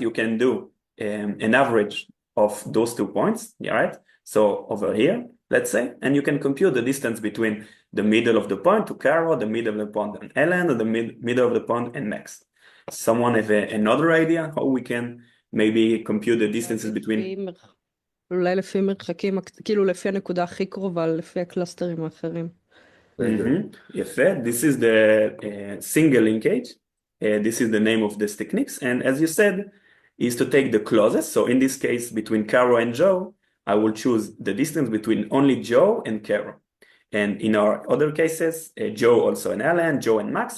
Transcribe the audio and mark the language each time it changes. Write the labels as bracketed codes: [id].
[en] You can do an average of those 2 points. You're right. So over here, let's say, and you can compute the distance between the middle of the point to Caro, the middle of the point and Ellen, and the middle of the point and Max. Someone have another idea how we can maybe compute the distances between? [he] אולי לפי מרחקים, כאילו לפי הנקודה הכי קרובה, לפי הקלאסטרים האחרים. יפה, [en] this is the single linkage. This is the name of this techniques. And as you said, is to take the closest. So in this case, between Caro and Joe, I will choose the distance between only Joe and Caro. And in our other cases, Joe also and Alan, Joe and Max.